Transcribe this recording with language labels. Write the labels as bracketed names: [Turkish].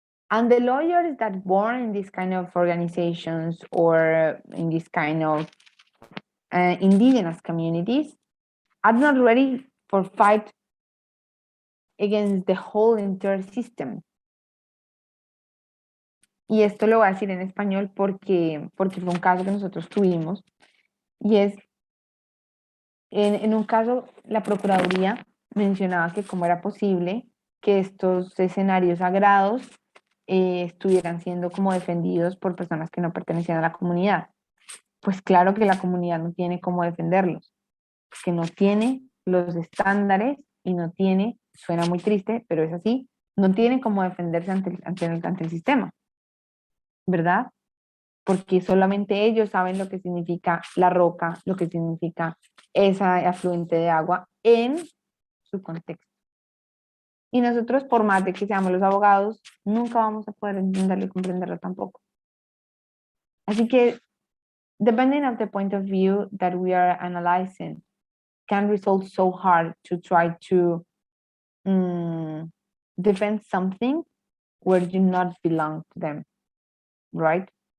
[English] And the lawyers that born in these kind of organizations or in this kind of indigenous communities are not ready for fight against the whole entire system. [Spanish] Y esto lo voy a decir en español porque fue un caso que nosotros tuvimos. Y es, en un caso, la Procuraduría mencionaba que cómo era posible que estos escenarios sagrados estuvieran siendo como defendidos por personas que no pertenecían a la comunidad. Pues claro que la comunidad no tiene cómo defenderlos, que no tiene los estándares y no tiene, suena muy triste, pero es así, no tiene cómo defenderse ante el sistema, ¿verdad? Porque solamente ellos saben lo que significa la roca, lo que significa esa afluente de agua en su contexto. Y nosotros, por más de que seamos los abogados, nunca vamos a poder entenderlo y comprenderlo tampoco. Así que, [English] depending on the point of view that we are analyzing, can result so hard to try to defend something where you not belong to them, right?